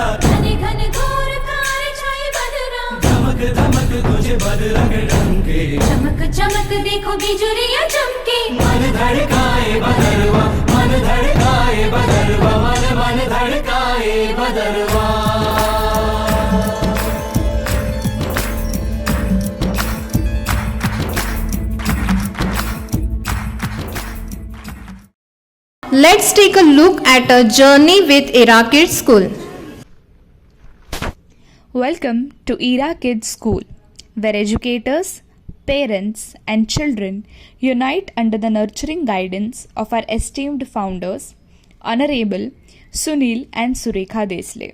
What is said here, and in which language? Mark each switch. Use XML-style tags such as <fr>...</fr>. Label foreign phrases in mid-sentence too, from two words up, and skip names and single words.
<hi>घन घन घोर कार छाए बदरा, धमक धमक तुझे बदरा के डंके। चमक चमक देखो बिजुरियां चमके। मन धड़काए बदरवा, मन धड़काए बदरवा, मन धड़काए बदरवा।</hi> <en>Let's take a look at a journey with Era Kids School. Welcome to Era Kids School, where educators, parents, and children unite under the nurturing guidance of our esteemed founders, Honorable Sunil and Surekha Desle.</en>